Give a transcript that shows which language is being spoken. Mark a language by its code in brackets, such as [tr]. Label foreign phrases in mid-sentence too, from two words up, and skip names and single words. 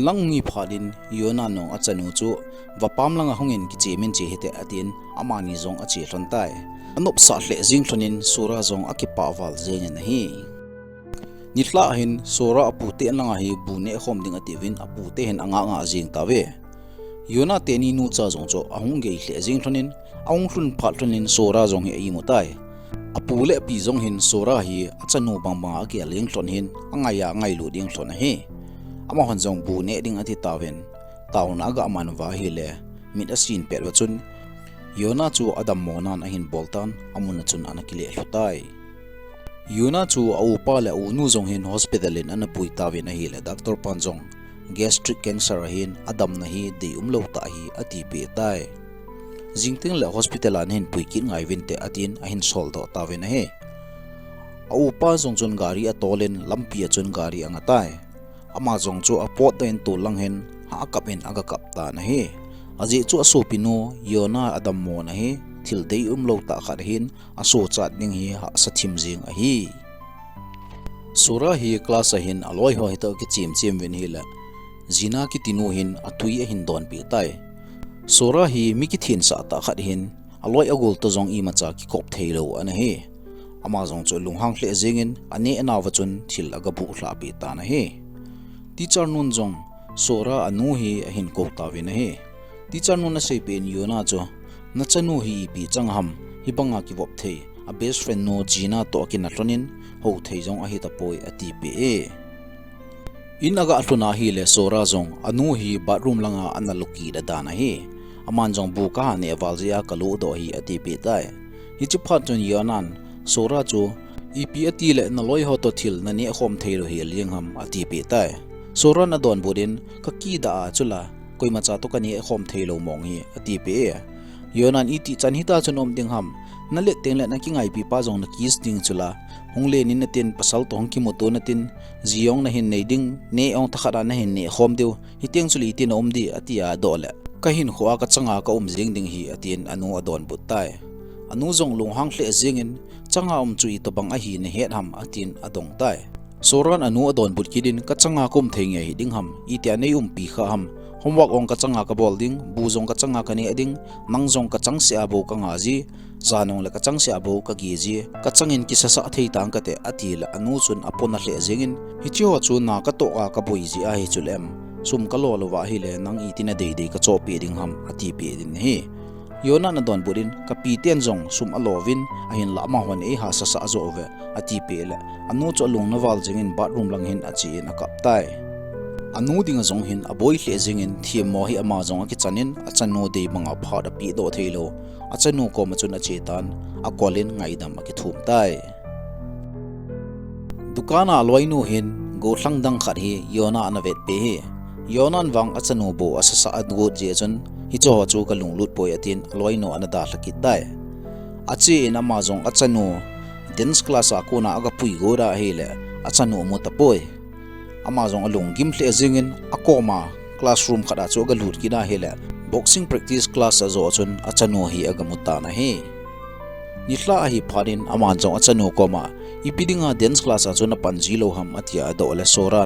[tcz] lang ngi phadin yona nong achanu chu wapam langa hongin ki chemen che hete atin amani jong achi hlon tai anop sa hle jing thlonin sura jong akipa wal jeng na hi nitla hin sora apute langa hi bune khom ding ativin apute hen anga jing tawe yona teni nu cha jong cho ahung ge hle jing thonin aung hlun phat thonin sora jong hi ai mutai apule pi jong hin sora hi achanu bangba age leng thon hin angaya ngai lu ding thon hi ama hon jong bune ding ati tawen tauna ga man wa hi le mit asin per wachun yona chu adam monan ahin boltan amuna chun anakile hlutai yuna chu au pa la unu jong hin hospital in ana pui tawe na hi le doctor panjong [en] gastric cancer [tcz] hin adam na hi de umlo ta hi ati pe tai jingting la hospital an hin pui kin ngai vin te atin ahin sol do tawe na he au pa jong chun gari atolen lampi chun gari anga tai ama jong chu apot den tu lang hen ha kap hen aga kap ta na he aji chu aso pinu yona adam mo na he thil dei umlo ta khar hin aso chat ning hi ha sathim jing a hi sura hi class a hin aloi ho hito ki chim win hi la zina ki tinu hin atui a hin don pi tai sura hi mi ki thin sa ta khat hin aloi agol to jong i macha ki kop theilo ana he ama jong chu lunghang hle jingin ane anawa chun thil aga bu hla pi ta na he teacher nun jong sura anu hi a hin ko ta win he teacher nun na sei pen yona cho na chanu hi pi changham hi banga ki wop the a [en] best friend [tcz] no jina to ki na tonin ho thei jong a hi ta poi ati pe e inaga atluna hi le sora jong anu hi bathroom langa analuki da dana hi aman jong bu ka ne waljia kalu do hi ati pe tai hi chu phat chun yanan sora chu ipi ati le na loi ho to thil na ne khom thei ro hi lingham ati pe tai sora na don budin ka ki da chula koi macha to kani khom thei lo mong hi ati pe yonan iti chan hita chunom ding ham na le teng le na ki ngai pi pa jong na kis ding chula hongle nin na tin pasal to hong ki moto na tin ziong na hin nei ding ne ong takhara na hin ne khom deu hiteng chuli tin om di atia dole ka hin khwa ka changa ka jing ding hi atin anu adon butai anu jong lung hang hle jingin changa chui to bang a hi ne het ham atin adong tai soran anu adon but kidin ka changa kum thenge hi ding ham itia nei pi kha ham homework ong ka changa ka bolding buzong ka changa ka ni ading mangjong ka chang se abo ka ngaji zanong la ka chang se abo ka giji ka changin ki sasa thei tang ka te atila anu chun apona hle jingin hichiho chu na ka to ka boi ji a hi chulem sum ka lo wa hi le nang itina dei dei ka chopi ding ham ati pe din hi yona na don burin ka pi ten jong sum alovin a hin la ma hon e ha sasa zo ve ati pe le anu chu lung na wal jingin bathroom lang hin achi na kap tai anu ding zong hin aboi hle jingin thiam mo hi ama zong ki chanin achanu de manga pha da pi do theilo achanu ko ma chun ache tan akolin ngai dam ki thum tai dukana loinu hin go thlang dang khat hi yona na vet pe hi yonan wang achanu bo asasa adgo je chun hi cho chu ka lung lut poi atin loinu anada hlaki tai achi in ama zong achanu [en] dance class [tcz] a kona aga pui gora hele achanu mo ta poi amazong alung gim hle jingin akoma classroom khada chu ga lut kina hele [en] boxing practice class [tcz] azo chun achanu hi agamuta na he nithla hi pharin amazong achanu koma ipidinga [en] dance class [tcz] a chuna panji lo ham atia do le soran